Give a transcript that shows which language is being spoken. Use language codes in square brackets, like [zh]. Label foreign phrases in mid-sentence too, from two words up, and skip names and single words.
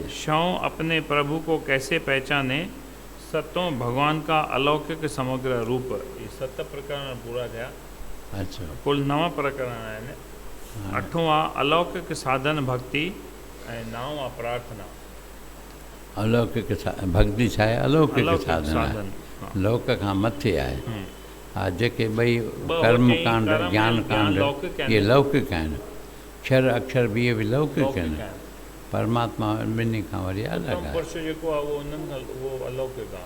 [hi] छठों अपने प्रभु को कैसे पहचाने, सतों भगवान का अलौकिक समग्र रूप। [sd] ये 7 प्रकरण पूरा थिया। अच्छा, कुल 9 प्रकरण आहिनि। 8वां अलौकिक साधन भक्ति ऐं 9वां प्रार्थना। अलौकिक भक्ति छा आहे? अलौकिक साधन आहे, लोक खां मथे आहे। हा, जेके ॿई कर्म कांड ज्ञान कांड इहे लौकिक आहिनि। अक्षर बि इहे बि लौकिक आहिनि। परमात्मा ॿिन्ही खां वरी अलॻि आहे। पुरुष जेको आहे उहो उन्हनि खां उहो अलौकिक आहे।